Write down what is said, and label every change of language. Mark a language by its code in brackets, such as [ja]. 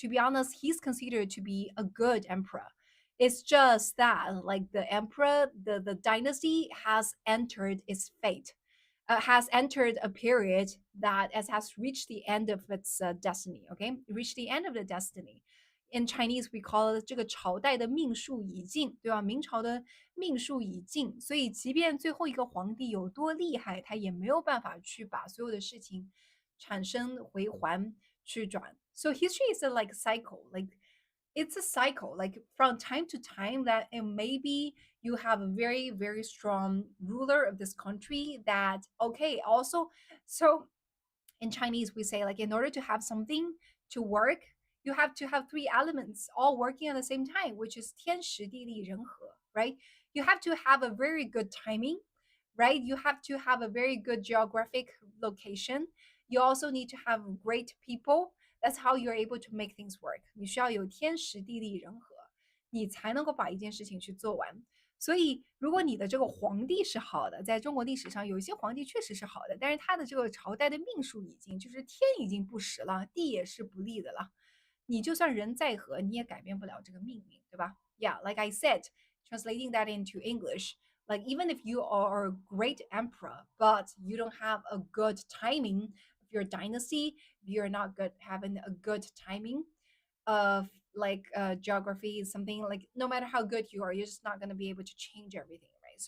[en] To be honest, he's considered to be a good emperor. It's just that, like the emperor, the dynasty has entered its fate, has entered a period that has reached the end of its destiny. Okay, reached the end of the destiny. In Chinese, we call it [zh] 这个朝代的命数已尽，对吧？明朝的命数已尽，所以即便最后一个皇帝有多厉害，他也没有办法去把所有的事情产生回环去转。 [en] So history is a like cycle, like it's a cycle, like from time to time that and maybe you have a very very strong ruler of this country that okay also so In Chinese, we say like in order to have something to work, you have to have three elements all working at the same time, which is 天时地利人和, right? You have to have a very good timing, right? You have to have a very good geographic location. You also need to have great people. That's how you're able to make things work. [zh] 你需要有天时地利人和，你才能够把一件事情去做完。所以，如果你的这个皇帝是好的，在中国历史上有一些皇帝确实是好的，但是他的这个朝代的命数已经就是天已经不实了，地也是不利的了。你就算人再和，你也改变不了这个命运，对吧？ [en] Yeah, like I said, translating that into English, like even if you are a great emperor, but you don't have a good timing of your dynasty, you're not good having a good timing of like geography is something like no matter how good you are, you're just not going to be able to change everything, right?